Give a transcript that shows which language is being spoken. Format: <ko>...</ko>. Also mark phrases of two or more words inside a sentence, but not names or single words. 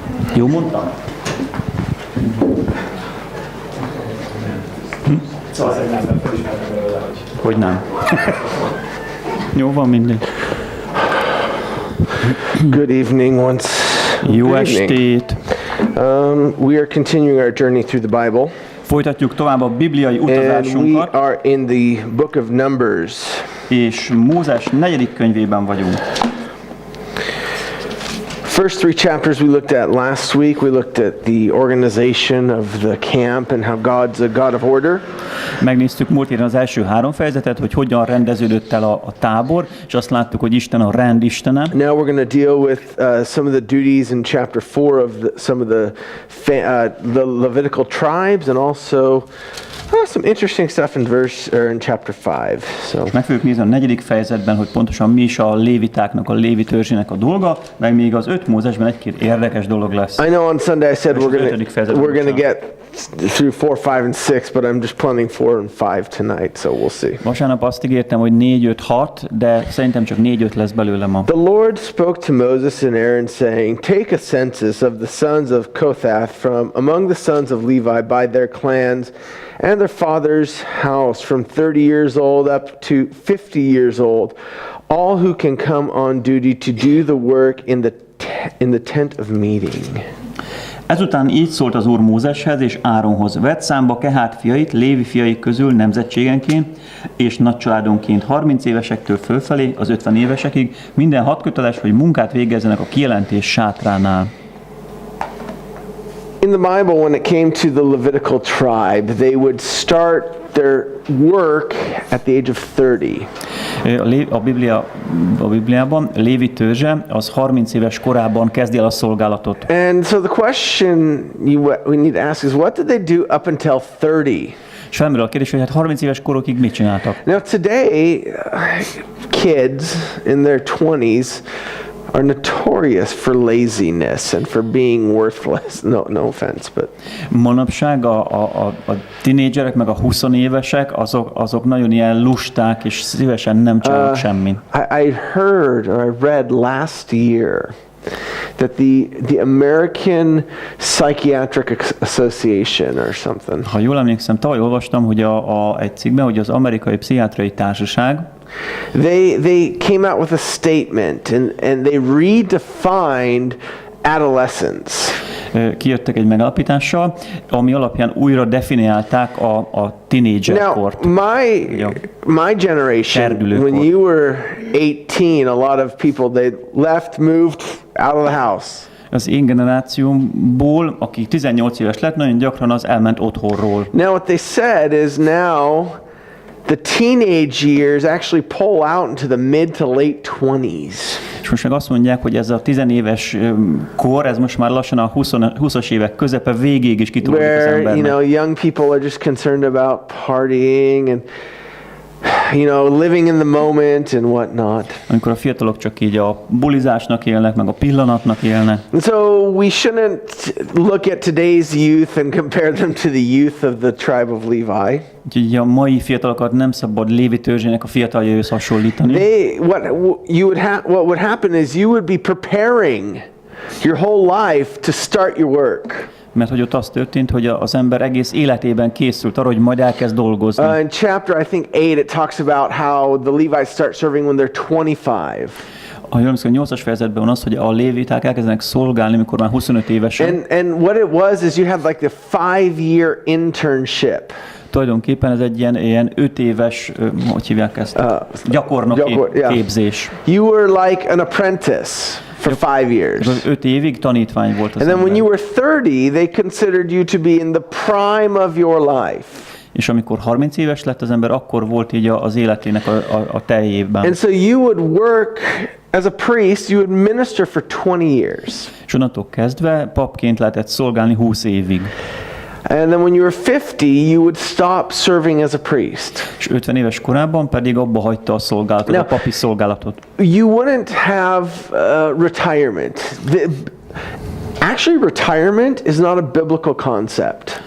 <hu>Jó mondtam? Szóval szerintem felismertem belőle, hogy nem. Jó, van minden.</hu> <en>Good evening once.</en> <hu>Jó estét.</hu> <en>We are continuing our journey through the Bible.</en> <hu>Folytatjuk tovább a bibliai</hu> <en>And we</en> <hu>utazásunkat,</hu> <en>are in the book of Numbers.</en> <hu>és Mózes 4. könyvében vagyunk.</hu> <en>First 3 chapters we looked at last week. We looked at the organization of the camp and how God's a God of order.</en> <hu>Megnéztük múlt héten az első 3 fejezetet, hogy hogyan rendeződött el a tábor, és azt láttuk, hogy Isten a rend istene.</hu> <en>Now we're going to deal with some of the duties in chapter 4 of some of the Levitical tribes, and also some interesting stuff in chapter 5. So.</en> <hu>Meg fogjuk nézni a 4. fejezetben, hogy pontosan mi is a lévitáknak, a lévi törzsének a dolga, meg még az 5 Mózesben egy-két érdekes dolog lesz.</hu> <en>I know on Sunday I said we're going to get through 4, 5, and 6, but I'm just planning 4 and 5 tonight, so we'll see.</en> <hu>Vasárnap azt ígértem, hogy 4, 5, 6, de szerintem csak 4, 5 lesz belőle ma.</hu> <en>The Lord spoke to Moses and Aaron, saying, "Take a census of the sons of Kohath from among the sons of Levi by their clans and their father's house, from 30 years old up to 50 years old, all who can come on duty to do the work in the tent of meeting."</en> <hu>Ezután így szólt az Úr Mózeshez és Áronhoz: vedd számba Kehát fiait, Lévi fiai közül nemzetségenként és nagycsaládonként 30 évesektől fölfelé az 50 évesekig, minden hadköteles, hogy munkát végezzenek a kijelentés sátránál.</hu> <en>In the Bible, when it came to the Levitical tribe, they would start their work at the age of 30.</en> <hu>A Bibliában Lévi törzse az 30 éves korában kezdi el a szolgálatot.</hu> <en>And so the question we need to ask is, what did they do up until 30?</en> <hu>És felmerül a kérdés, hogy hát 30 éves korokig mit csináltak?</hu> <en>Now today, kids in their 20s are notorious for laziness and for being worthless. No offense, but</en> <hu>manapság a tinédzserek meg a 20 évesek azok nagyon ilyen lusták és szívesen nem csinálnak semmit.</hu> <en>I heard or I read last year that the American Psychiatric Association or something.</en> <hu>Ha jól emlékszem, tavaly olvastam, hogy egy cikkben, hogy az amerikai pszichiátriai társaság</hu> <en>They came out with a statement and they redefined adolescence.</en> <hu>Kijöttek egy megállapítással, ami alapján újra definiálták a tínédzserkort.</hu> <en>Now, my generation, when you were 18, a lot of people, they left, moved out of the house.</en> <hu>Az én generációmból, aki 18 éves lett, nagyon gyakran az elment otthonról.</hu> <en>Now what they said is now the teenage years actually pull out into the mid to late 20s.</en> <hu>És most meg azt mondják, hogy ez a 10 éves kor, ez most már lassan a 20-as évek közepe végéig is kitolódik az embernek.</hu> <en>You know, young people are just concerned about partying and living in the moment and whatnot.</en> <hu>Amikor a fiatalok csak így a bulizásnak élnek, meg a pillanatnak élnek.</hu> <en>And so we shouldn't look at today's youth and compare them to the youth of the tribe of Levi.</en> <hu>Úgyhogy a mai fiatalokat nem szabad Lévi törzsének a fiataljaihoz hasonlítani.</hu> <en>What would happen is you would be preparing your whole life to start your work.</en> <hu>Mert hogy ott az történt, hogy az ember egész életében készült arra, hogy majd elkezd dolgozni.</hu> <en>In chapter, I think 8, it talks about how the Levites start serving when they're 25.</en> <hu>A 8-as fejezetben van az, hogy a léviták elkezdenek szolgálni, mikor már 25 évesen.</hu> <en>And what it was is you had like the 5-year internship.</en> <hu>Tulajdonképpen ez egy ilyen 5 éves, hogy hívják ezt? Gyakornoki képzés.</hu> <en>You were like an apprentice for 5 years.</en> <hu>5 évig tanítvány volt az</hu> <en>And then</en> <hu>ember.</hu> <en>when you were 30, they considered you to be in the prime of your life.</en> <hu>És amikor 30 éves lett az ember, akkor volt így az életének a teljében.</hu> <en>And so you would work as a priest, you would minister for 20 years.</en> <hu>És onnantól kezdve papként lehetett szolgálni 20 évig.</hu> <en>And then when you were 50, you would stop serving as a priest.</en> <hu>És 50 éves korában pedig abba hagyta a szolgálatot, a papi szolgálatot.</hu> <en>You wouldn't have retirement. Actually, retirement is not a biblical concept.</en>